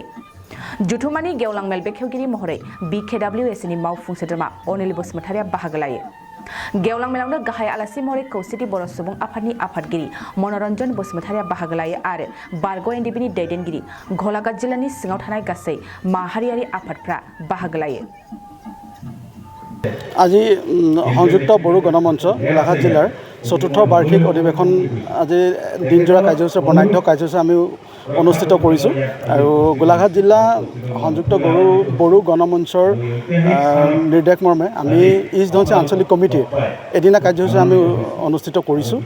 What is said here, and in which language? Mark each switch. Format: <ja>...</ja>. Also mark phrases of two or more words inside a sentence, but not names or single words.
<brx>जथुम्मानि गेवलां मेल बेखेवगिरि महरै BKWSनि मावफुं सोद्रोमा अनिल बसुमतारिया बाहागो लायो। गेवलां मेलावनो गाहाय आलासि महरै खौसेथि बर' सुबुं आफादनि आफादगिरि मनरन्जन बसुमतारिया बाहागो लायो आरो बारग' एनडिबिनि दैदेनगिरि गलाघाट जिल्लानि सिङाव थानाय गासै माहारियारि आफादफ्रा बाहागो लायो।</brx> <as>আজি সংযুক্ত বড়ো গণমঞ্চ গোলাঘাট জিলাৰ চতুৰ্থ বাৰ্ষিক অধিৱেশন আজি দিনজোৰা কাৰ্যসূচী বৰ্ণাঢ্য কাৰ্যসূচী আমি অনুষ্ঠিত কৰিছোঁ আৰু গোলাঘাট জিলা সংযুক্ত বড়ো গণমঞ্চৰ নিৰ্দেশ মৰ্মে আমি ইষ্ট ধনশিৰি আঞ্চলিক কমিটিয়ে এদিনা কাৰ্যসূচী আমি অনুষ্ঠিত কৰিছোঁ।</as>